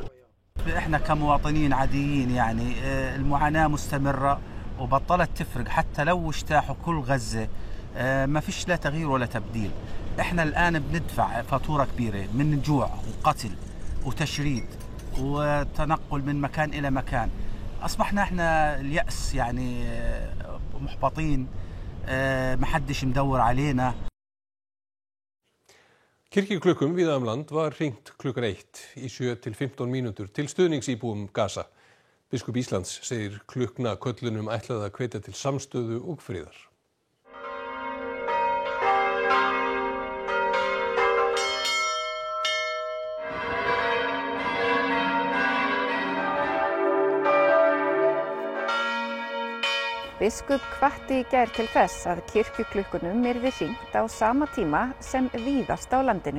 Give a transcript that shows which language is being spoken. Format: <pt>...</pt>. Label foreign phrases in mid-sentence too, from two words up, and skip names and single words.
<ar>احنا كمواطنين عاديين يعني المعاناة مستمرة وبطلت تفرق حتى لو اجتاحوا كل غزة ما فيش لا تغيير ولا تبديل احنا الان بندفع فاتورة كبيرة من جوع وقتل وتشريد وتنقل من مكان إلى مكان أصبحنا إحنا اليأس يعني محبطين محدش مدور علينا.</ar> <is>Kirkjuklukkum víða land var hringt klukkan 1 í 7 til 15 mínútur til stuðningsíbúum Gaza. Biskup Íslands segir klukkna köllunum ætlað að hvetja til samstöðu og friðar. Biskup hvatti í gær til þess að kirkjuklukkunum yrði hringt á sama tíma sem víðast á landinu.</is>